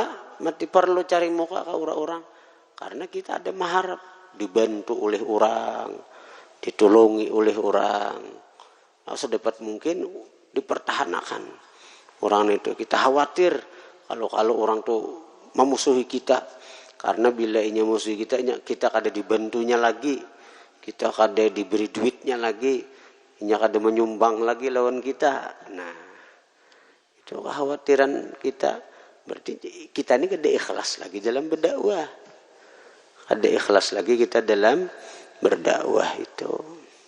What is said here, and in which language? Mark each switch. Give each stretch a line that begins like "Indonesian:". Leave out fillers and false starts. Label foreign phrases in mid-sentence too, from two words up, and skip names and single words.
Indonesian: Mati perlu cari muka ke orang-orang. Karena kita ada mengharap dibantu oleh orang, ditolongi oleh orang. Sedapat mungkin dipertahankan orang itu.
Banjar: Kita khawatir kalau orang tuh memusuhi kita, karena bila ini musuhi kita kada dibantunya lagi, kita kada diberi duitnya lagi, kada menyumbang lagi lawan kita.
Indonesian: Nah, itu kekhawatiran kita.
Banjar: Berarti kita ini kada ikhlas lagi dalam berdakwah, kada ikhlas lagi kita dalam berdakwah itu.